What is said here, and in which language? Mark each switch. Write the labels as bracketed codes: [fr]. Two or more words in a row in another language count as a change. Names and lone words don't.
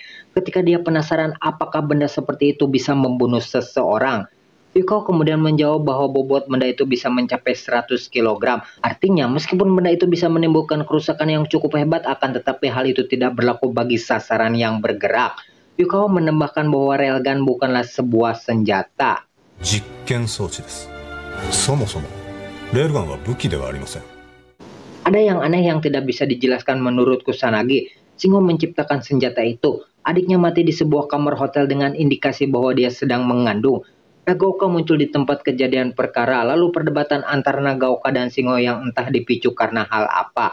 [id] Ketika dia penasaran apakah benda seperti itu bisa membunuh seseorang. Yukawa kemudian menjawab bahwa bobot benda itu bisa mencapai 100 kg. Artinya, meskipun benda itu bisa menimbulkan kerusakan yang cukup hebat, akan tetapi hal itu tidak berlaku bagi sasaran yang bergerak. Yukawa menambahkan bahwa railgun bukanlah sebuah senjata. [ja] 実験装置です。そもそもレールガンは武器ではありません。 [id] Ada yang aneh yang tidak bisa dijelaskan menurut Kusanagi. Singo menciptakan senjata itu. Adiknya mati di sebuah kamar hotel dengan indikasi bahwa dia sedang mengandung. Nagaoka muncul di tempat kejadian perkara, lalu perdebatan antara Nagaoka dan Singo yang entah dipicu karena hal apa.